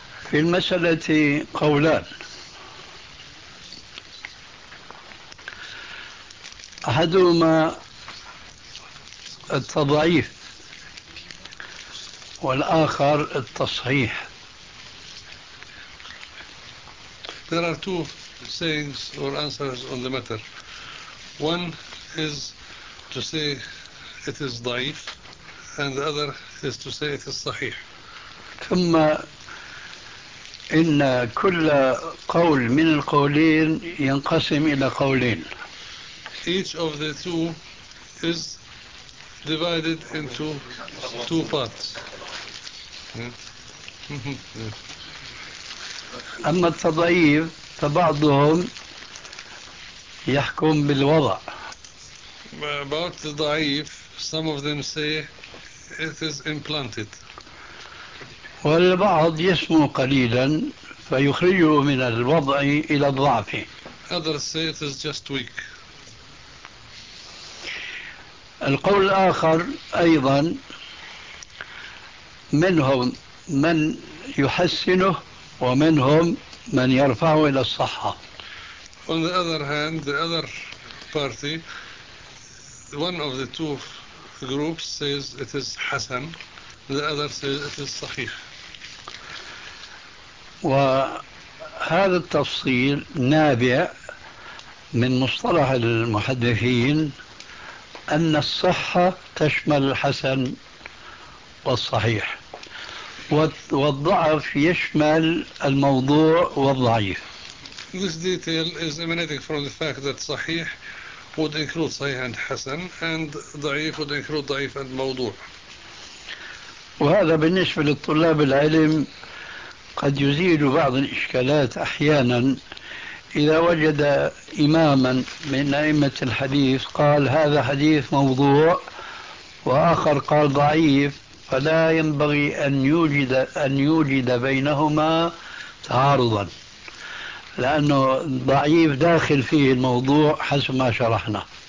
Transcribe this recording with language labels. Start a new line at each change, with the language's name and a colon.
Arabic: في المسألة قولان. أحدهما التضعيف والآخر التصحيح.
English: There are two sayings or answers on the matter. One is to say it is ضعيف and the other is to say it is صحيح.
Arabic: ثم إن كل قول من القولين ينقسم إلى قولين.
English: Each of the two is divided into two parts.
Arabic: أما التضعيف فبعضهم يحكم بالوضع
English: about the da'if, some of them say it is implanted.
Arabic: والبعض يسمو قليلا فيخرجه من الوضع إلى الضعف.
English: Others say it is just weak.
Arabic: القول الآخر أيضا منهم من يحسنه ومنهم من يرفعه إلى الصحة.
English: On the other hand, the other party, one of the two groups says it is حسن, the other says it is صحيح.
Arabic: وهذا التفصيل نابع من مصطلح المحدثين أن الصحة تشمل الحسن والصحيح والضعف يشمل الموضوع والضعيف.
English: This detail is emanating from the fact that صحيح would include صحيح and حسن and ضعيف would include ضعيف and موضوع.
Arabic: وهذا بالنسبة للطلاب العلم قد يزيل بعض الإشكالات أحيانا إذا وجد إماما من أئمة الحديث قال هذا حديث موضوع وآخر قال ضعيف فلا ينبغي أن يوجد بينهما تعارضا لأنه ضعيف داخل فيه الموضوع حسب ما شرحنا.